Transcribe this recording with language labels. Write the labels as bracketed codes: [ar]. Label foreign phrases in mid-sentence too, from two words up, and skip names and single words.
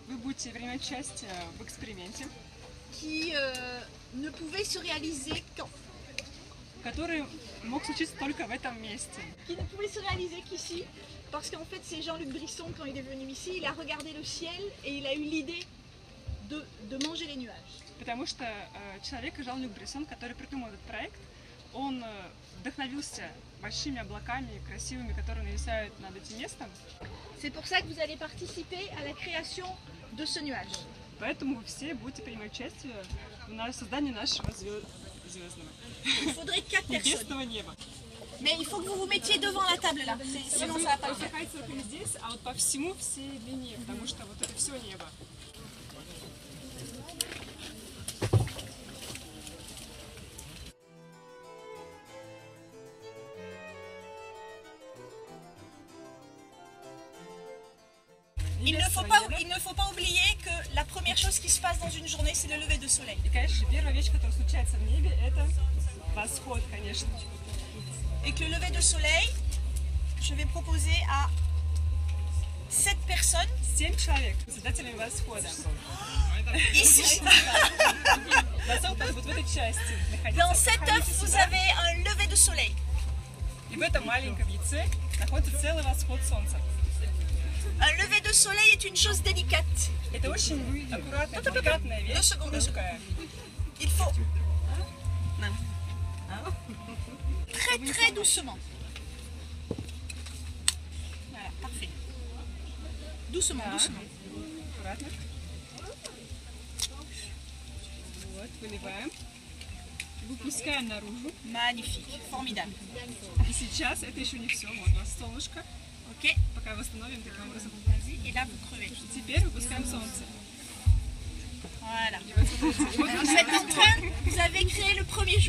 [ru] будете принимать участие в эксперименте, [fr] qui ne pouvait se réaliser qu'en... [ru] который мог случиться только в этом месте. [fr] Qui ne pouvait se réaliser qu'ici, parce qu'en fait c'est Jean-Luc Brisson, quand il est venu ici, il a regardé le ciel et il a eu l'idée de manger les nuages. [ru] Потому что человек Жан-Люк Брессон, который придумал этот проект, он вдохновился большими облаками красивыми, которые нависают над этим местом. [fr] C'est pour ça que vous allez participer à la création de ce nuage. [ru] Поэтому вы все будете принимать участие в создании нашего звездного [fr] Il faudrait 4 personnes. [ru] небесного неба. [fr] Mais il faut que vous vous mettiez devant la table là, sinon ça va pas le faire. [ru] Находится только здесь, а вот по всему всей длине, потому что вот это все небо. [fr] Il ne faut pas oublier que la première chose qui se passe dans une journée, c'est le lever de soleil. [ru] И, конечно, первая вещь, которая случается в небе, это восход, конечно. [fr] Et que le lever de soleil, je vais proposer à 7 personnes. [ru] 7 человек, создателями восхода. [fr] Ici. [ru] Восход вот в этой части. [fr] Dans cet œuf, vous avez un lever de soleil. [ru] И в этом маленьком яйце находится целый восход солнца. [fr] Un lever de soleil est une chose délicate. [ru] Это очень аккуратная, деликатная вещь. [fr] Il faut très très doucement. Voilà, parfait. Doucement, doucement. [ru] Аккуратно. Вот, выливаем. Выпускаем наружу. [fr] Magnifique, formidable. [ru] И сейчас это еще не все. Вот у нас солнышко. Ok. Пока восстановим таким образом. [fr] Et là, vous crevez. [ru] Теперь выпускаем солнце. [fr] Voilà. [ru] И вот смотрите, вот [fr] Vous êtes en train, vous avez créé le premier jour.